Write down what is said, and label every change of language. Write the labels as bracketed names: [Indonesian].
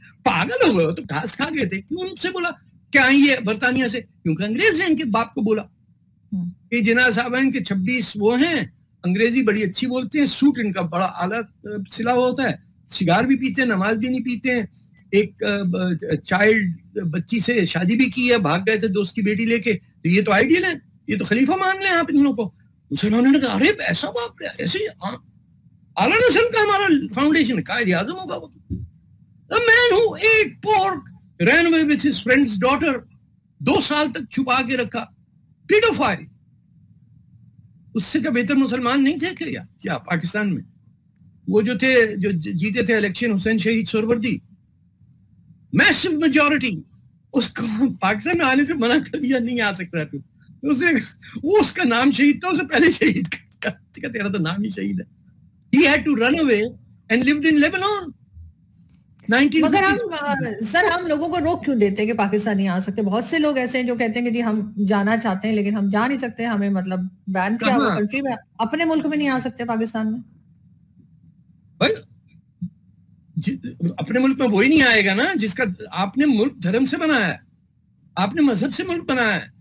[Urdu] پاگل ہو گئے, تو گھاس کھا گئے تھے. کیوں ان سے بولا کیا یہ برطانیہ سے؟ کیونکہ انگریز نے ان کے باپ کو بولا کہ جناح صاحب ہیں کہ 26 وہ ہیں, انگریزی بڑی اچھی بولتے ہیں, سوٹ ان کا بڑا اعلیٰ سلا ہوا ہوتا ہے, سگار بھی پیتے ہیں, نماز بھی نہیں پیتے ہیں. ایک چائلڈ بچی سے شادی بھی کی ہے, بھاگ گئے تھے دوست کی بیٹی لے کے. یہ تو آئیڈیل ہے, یہ تو خلیفہ مان لیں آپ ان لوگوں کو. مسلمانوں نے کہا ارے ایسا باپ ایسے اعلیٰ نسل کا ہمارا فاؤنڈیشن قائد اعظم ہوگا. وہ [English] the man who ate pork ran away with his friend's daughter, [Urdu] 2 سال تک چھپا کے رکھا, پیڈوفائل. اس سے کیا بہتر مسلمان نہیں تھے کیا پاکستان میں؟ وہ جو تھے جو جیتے تھے الیکشن, حسین شہید سہروردی, میسو میجورٹی, اس کو پاکستان میں آنے سے منع کر دیا, نہیں آ سکتا ہے. وہ اس کا نام شہید تھا, اسے پہلے شہید کا تیرا تو نام ہی شہید ہے. [English] He had to run away and lived in Lebanon. [Urdu] مگر ہم لوگوں کو روک کیوں دیتے ہیں کہ پاکستان نہیں آ سکتے؟ بہت سے لوگ ایسے ہیں جو کہتے ہیں کہ جی ہم جانا چاہتے ہیں لیکن ہم جا نہیں سکتے, ہمیں مطلب بین کیا ہوا کنٹری میں, اپنے ملک میں نہیں آ سکتے پاکستان میں. اپنے ملک میں وہی نہیں آئے گا نا جس کا آپ نے ملک دھرم سے بنایا ہے, آپ نے مذہب سے ملک بنایا ہے.